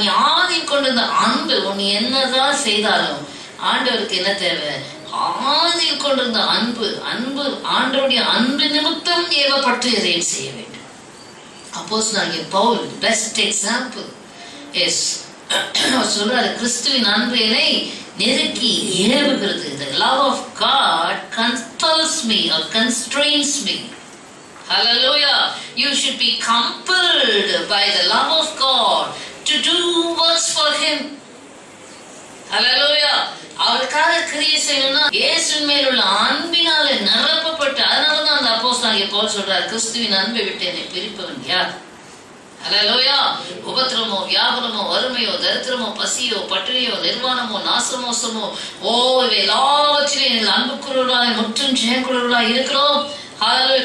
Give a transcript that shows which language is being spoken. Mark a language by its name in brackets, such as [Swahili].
[Tamil] நீ ஆதி கொண்டிருந்த அன்பு, நீ என்னதான் செய்தாலும் ஆண்டவருக்கு என்ன தேவை? ஆதியில் கொண்டிருந்த அன்பு ஆண்டவருடைய அன்பு நிமித்தம் ஏவப்பட்டு இதையும் செய்ய வேண்டும். அப்போஸ்தலனாகிய பவுல் [English] Best example. [Tamil] எஸ் சொல்றாரு, கிறிஸ்துவின் அன்பு என்னை நெருக்கி ஏவுகிறது. [English] The love of God compels me or constrains me. Hallelujah. You should be compelled by the love of God to do works for Him. Hallelujah. [Tamil] அவருக்காக கிரியை செய்யணும்னா இயேசுவின் மேல் உள்ள அன்பினாலே நிரப்பப்பட்டு, அதனாலதான் அந்த அப்போஸ்தலனாகிய பவுல் சொல்றார், கிறிஸ்துவின் அன்பை விட்டு என்னை பிரிப்பவன் யார்? ஹல்லேலூயா. உபத்திரமோ, வியாபனமோ, வறுமையோ, தரித்திரமோ, பசியோ, பட்டினியோ, நிர்வாணமோ, நாசமோசமோ, இவை எல்லாவற்றிலும் எங்கள் அன்புக்குரியவர்களாய் முற்றும் ஜெயக்குரியவர்களாய் இருக்கிறோம். ஹல்லேலூயா.